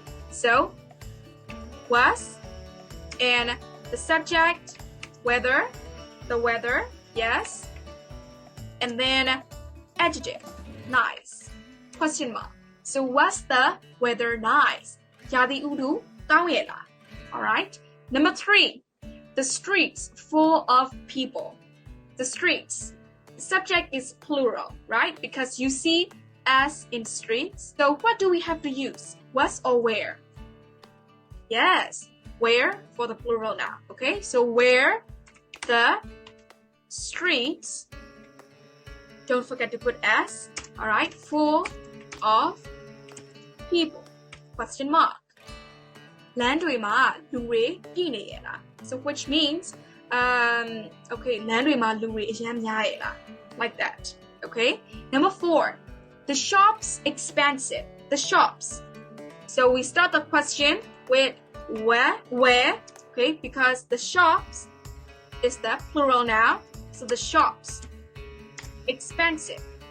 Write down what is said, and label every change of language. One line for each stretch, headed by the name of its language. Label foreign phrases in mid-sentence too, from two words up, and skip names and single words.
English: So, was, and the subject, weather, the weather, yes. And then adjective, nice, question mark. So was the weather nice?
Burmese: ရာသီဥတုကောင်းရဲ့လား?
English: All right. Number 3, the streets full of people. The streets. The subject is plural, right? Because you see as in streets. So what do we have to use? Was or where? Yes, where for the plural now. Okay, so where the streets, don't forget to put S, all right, full of people, question mark.
Burmese: လမ်းတွေမှာလူတွေပြည့်နေရဲ့လား?
English: So which means okay,
Burmese: လမ်းတွေမှာလူတွေအများများရဲ့လား?
English: Like that. Okay. Number 4, the shops expensive. The shops. So we start the question with where, okay, because the shops is the plural now. So the shops expensive.